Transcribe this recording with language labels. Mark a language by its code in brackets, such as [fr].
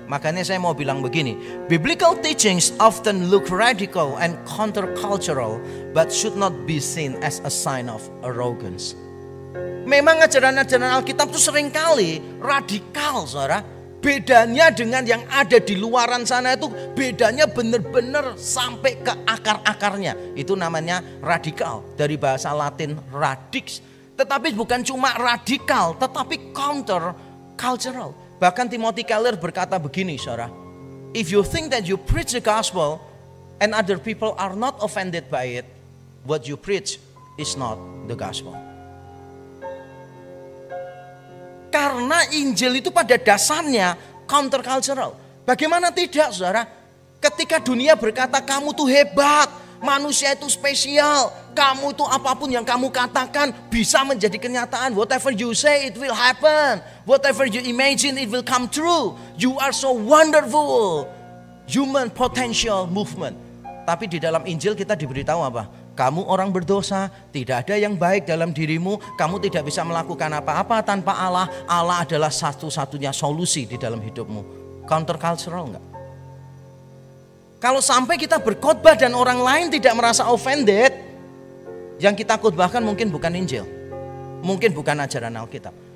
[id] Makanya saya mau bilang begini, [en] biblical teachings often look radical and countercultural, but should not be seen as a sign of arrogance. [id] Memang ajaran-ajaran Alkitab itu seringkali radikal, saudara. Bedanya dengan yang ada di luaran sana itu bedanya benar-benar sampai ke akar-akarnya. Itu namanya radikal, dari bahasa Latin radix. Tetapi bukan cuma radikal, tetapi counter cultural. Bahkan Timothy Keller berkata begini, saudara. [en] If you think that you preach the gospel and other people are not offended by it, what you preach is not the gospel. [id] Karena Injil itu pada dasarnya counter cultural. Bagaimana tidak, saudara? Ketika dunia berkata kamu tuh hebat, manusia itu spesial, kamu itu apapun yang kamu katakan bisa menjadi kenyataan. [en] Whatever you say it will happen. Whatever you imagine it will come true. You are so wonderful. Human potential movement. [id] Tapi di dalam Injil kita diberitahu apa? Kamu orang berdosa, tidak ada yang baik dalam dirimu, kamu tidak bisa melakukan apa-apa tanpa Allah. Allah adalah satu-satunya solusi di dalam hidupmu. Counter cultural enggak? Kalau sampai kita berkhotbah dan orang lain tidak merasa offended, yang kita khotbahkan mungkin bukan Injil, mungkin bukan ajaran Alkitab.